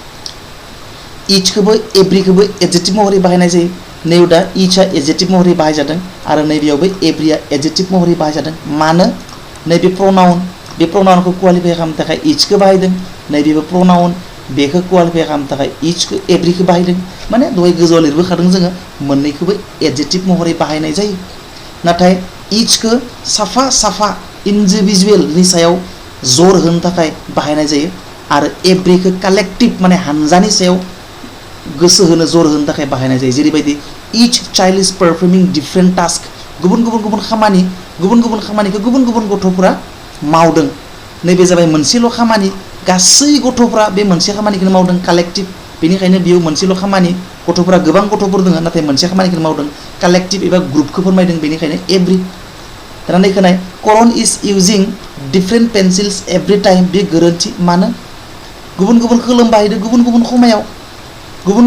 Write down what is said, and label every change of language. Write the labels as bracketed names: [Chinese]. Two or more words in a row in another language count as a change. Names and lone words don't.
[Bodo] इचखौबो एभ्रिखौबो एडजेक्टिभ महरै बाहायनाय जायो नैयाव दा इचआ एडजेक्टिभ महरै बाहायजादों आरो नैबेयावबो एभ्रिया एडजेक्टिभ महरै बाहायजादों मानो नैबे प्रनाउन बे प्रनाउनखौ क्वालिफाइ खालामनो थाखाय इचखौ बाहायदों नैबेबो प्रनाउन बेखौ क्वालिफाइ खालामनो थाखाय इचखौ एभ्रिखौ बाहायदों माने दहाय गोजौआव लिरबोखादों जोङो मोननैखौबो एडजेक्टिभ महरै बाहायनाय जायो नाथाय इचखौ साफा साफा इन्डिभिजुवेलनि सायाव जर होनो थाखाय बाहायनाय जायो आरो एभ्रिखौ कालेक्टिभ माने हानजानि सायाव गोसो होनो जर होनो थाखाय बाहायनाय जायो जेरैबायदि [English] each child is performing different task [Bodo] गुबुन गुबुन गुबुन खामानिखौ गुबुन गुबुन गथ'फोरा मावदों नैबे जाबाय मोनसेल' खामानि गासै गथ'फ्रा बे मोनसे खामानिखौनो मावदों कालेक्टिभ बेनिखायनो बेयाव मोनसेल' खामानि गथ'फोरा गोबां गथ'फोर दङ नाथाय मोनसे खामानिखौनो मावदों कालेक्टिभ एबा ग्रुपखौ फोरमायदों बेनिखायनो एभ्रि दाना नैखौनाय [English] Karan is using different pencils every time [Bodo] बे गोरोन्थि मानो गुबुन गुबुन खोलोम बाहायदों गुबुन गुबुन समायाव गुबुन